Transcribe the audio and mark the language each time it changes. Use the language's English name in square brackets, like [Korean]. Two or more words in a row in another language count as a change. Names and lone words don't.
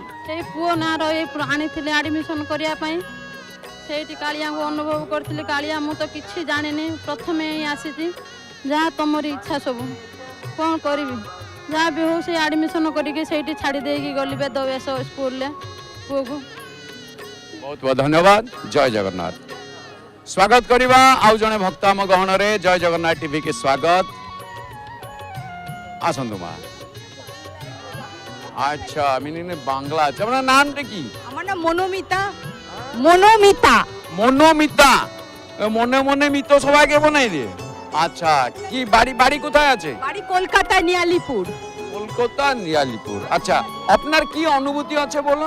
[Odia] ସେଇ ପୁଅ ନାଁର ଏଇ ଆଣିଥିଲି ଆଡ଼ମିସନ୍ କରିବା ପାଇଁ ସେଇଠି କାଳିଆଙ୍କୁ ଅନୁଭବ କରିଥିଲି କାଳିଆ ମୁଁ ତ କିଛି ଜାଣିନି ପ୍ରଥମେ ହିଁ ଆସିଛି ଯାହା ତମରି ଇଚ୍ଛା ସବୁ କ'ଣ କରିବି ଯାହା ବି ହଉ ସେ ଆଡ଼ମିସନ୍ କରିକି ସେଇଠି ଛାଡ଼ି ଦେଇକି ଗଲି ବେଦବ୍ୟାସ ସ୍କୁଲରେ ପୁଅକୁ ବହୁତ ବହୁତ ଧନ୍ୟବାଦ ଜୟ ଜଗନ୍ନାଥ ସ୍ୱାଗତ କରିବା ଆଉ ଜଣେ ଭକ୍ତ ଆମ ଗହଣରେ ଜୟ ଜଗନ୍ନାଥ ଟିଭି କି ସ୍ୱାଗତ ଆସନ୍ତୁ ମା [Bangla] আচ্ছা আমি বাংলা আছে আপনার নামটা কি আমার নাম মনোমিতা মনোমিতা মনে মনে মিত সবাইকে বানাই দিয়ে আচ্ছা কি বাড়ি বাড়ি কোথায় আছে বাড়ি কলকাতায় নিয়ালিপুর কলকাতা নিয়ালিপুর আচ্ছা আপনার কি অনুভূতি আছে বলুন